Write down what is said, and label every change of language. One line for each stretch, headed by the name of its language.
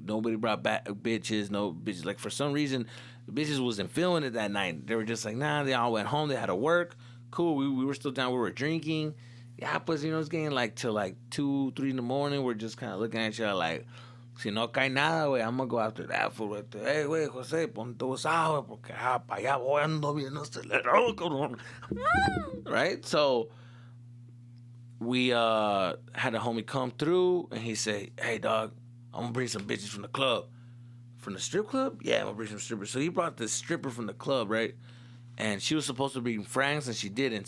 English: Nobody brought back bitches, no bitches. Like for some reason, the bitches wasn't feeling it that night. They were just like nah. They all went home. They had to work. Cool. We were still down. We were drinking. Yeah, but you know it's getting like to like 2, 3 in the morning. We're just kind of looking at each other like.
Spanish: Si no cae nada, güey,
English: I'm going to go after that fool right there.
Spanish: Hey, güey, José, ponte usado, güey, porque para allá voy ando bien acelerado, cabrón.
English: Right? So, we had a homie come through, and he said, hey, dog, I'm going to bring some bitches from the club. From the strip club? Yeah, I'm going to bring some strippers. So, he brought this stripper from the club, right? And she was supposed to bring friends, and she didn't.